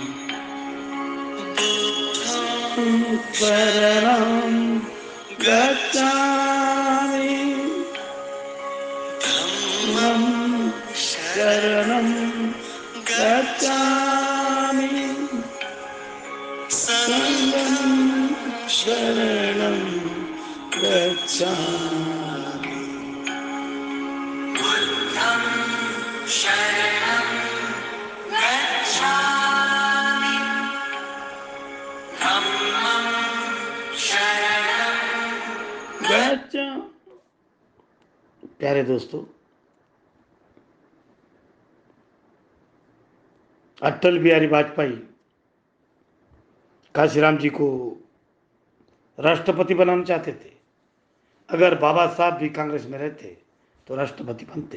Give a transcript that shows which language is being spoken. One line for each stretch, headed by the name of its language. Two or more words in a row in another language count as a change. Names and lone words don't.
Pali: शरणं गच्छामि धम्मं शरणं गच्छामि संघं शरणं गच्छामि बुद्धं शरणं गच्छामि धम्मं शरणं गच्छामि।
Hindi: प्यारे दोस्तों, अटल बिहारी वाजपेयी काशीराम जी को राष्ट्रपति बनाना चाहते थे। अगर बाबा साहब भी कांग्रेस में रहते तो राष्ट्रपति बनते।